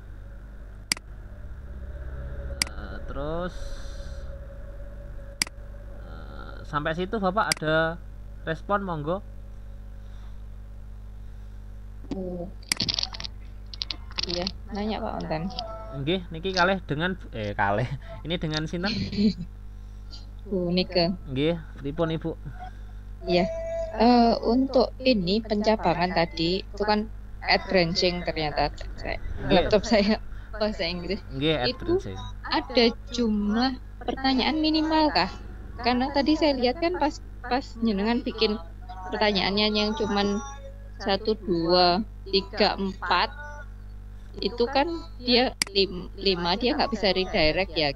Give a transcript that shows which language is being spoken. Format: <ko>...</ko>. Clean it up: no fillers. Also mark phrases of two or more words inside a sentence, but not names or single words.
<id>Terus sampai situ Bapak ada respon, monggo. Iya, nanya Pak Onten.</id> <jv>Nggih, niki kalih dengan kalih.</jv> <id>Ini dengan sinten? Bu Nike.</id> <jv>Nggih, pripun Ibu?</jv> <id>Iya. Untuk ini pencabangan tadi itu kan</id> <en>add branching</en> <id>ternyata laptop saya bahasa Inggris. Nggih, Itu ada jumlah pertanyaan minimal kah? Karena tadi saya lihat kan pas jenengan bikin pertanyaannya yang cuman 1, 2, 3, 4 itu kan dia 5 dia nggak bisa redirect ya.</id>